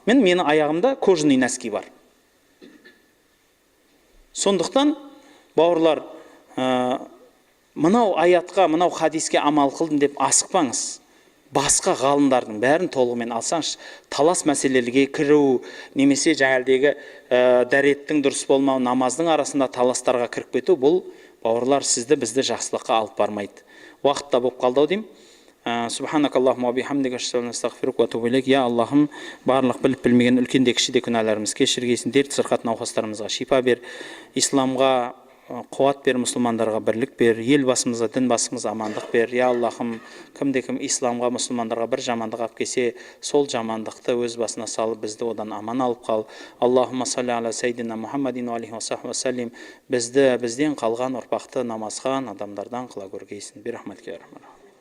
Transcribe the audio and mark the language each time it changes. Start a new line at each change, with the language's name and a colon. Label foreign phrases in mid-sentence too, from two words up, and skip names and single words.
Kazakh: менің аяғымда
Russian: кожаный носки
Kazakh: бар. Сондықтан, бауырлар, мынау аятқа, мынау хадиске амал қылдым деп асықпаңыз. Басқа ғалымдардың бәрін толығымен алсаңыз, талас мәселелерге кіру, немесе жаңағыдегі дәреттің дұрыс болмау, намаздың арасында таластарға кіріп кету, бұл бауырлар бізді жақсылыққа алып бармайды. Уақытта болып қалды деймін.
Arabic: سبحانك اللهم وبحمدك أشهد أن لا إله إلا أنت أستغفرك وأتوب إليك.
Kazakh: Я Аллахым, барлық біліп білмеген үлкенде кішіде күнәларымыз кешіргейсің, дерт сырқат науқастарымызға шипа бер, исламға қуат бер, мұсылмандарға бірлік бер, ел басымызға, дін басымызға амандық бер. Я Аллахым, кімде-кім исламға, мұсылмандарға бір жамандық алып келсе, сол жамандықты өз басына салып, бізді одан аман алып қал.
Arabic: اللهم صل على سيدنا محمد وعليه وصحبه وسلم.
Kazakh: Бізден қалған ұрпақты намазхан адамдардан қыла көргейсін.
Arabic: برحمتك يا رحمن.